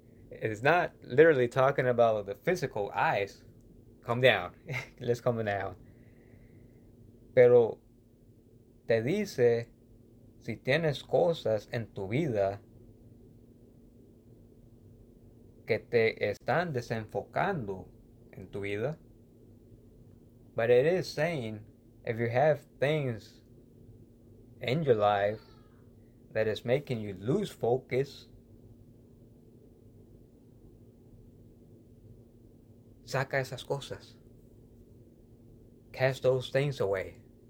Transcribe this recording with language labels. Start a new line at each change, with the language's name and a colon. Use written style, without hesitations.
English: It's not literally talking about the physical eyes. Calm down. Let's calm down.
Spanish: Pero te dice si tienes cosas en tu vida que te están desenfocando en tu vida.
English: But it is saying if you have things in your life that is making you lose focus.
Spanish: Saca esas cosas.
English: Cast those things away.